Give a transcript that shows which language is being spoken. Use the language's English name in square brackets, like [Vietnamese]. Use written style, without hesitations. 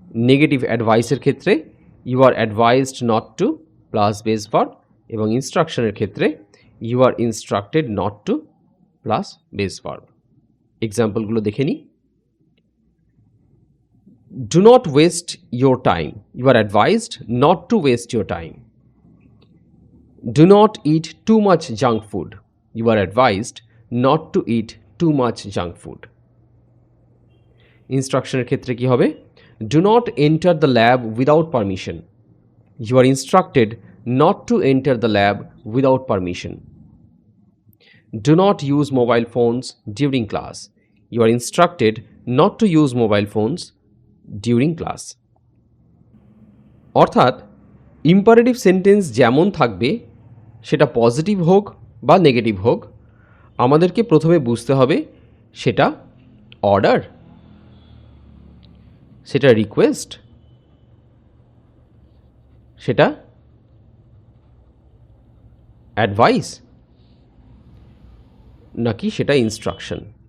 [Bangla] Negative অ্যাডভাইসের ক্ষেত্রে [English] you are advised not to plus base verb, [Bangla] এবং ইনস্ট্রাকশনের ক্ষেত্রে [English] You are instructed not to plus base verb. [Bangla] এক্সাম্পলগুলো দেখে নিই। [English] Do not waste your time, you are advised not to waste your time. Do not eat too much junk food. You are advised not to eat too much junk food. [Bangla] ইনস্ট্রাকশনের ক্ষেত্রে কি হবে? [English] Do not enter the lab without permission. You are instructed not to enter the lab without permission. Do not use mobile phones during class. You are instructed not to use mobile phones during class. [Bangla] অর্থাৎ imperative sentence যেমন থাকবে সেটা positive হোক বা negative হোক, আমাদেরকে প্রথমে বুঝতে হবে সেটা অর্ডার, সেটা রিকোয়েস্ট, সেটা অ্যাডভাইস, নাকি সেটা ইনস্ট্রাকশন।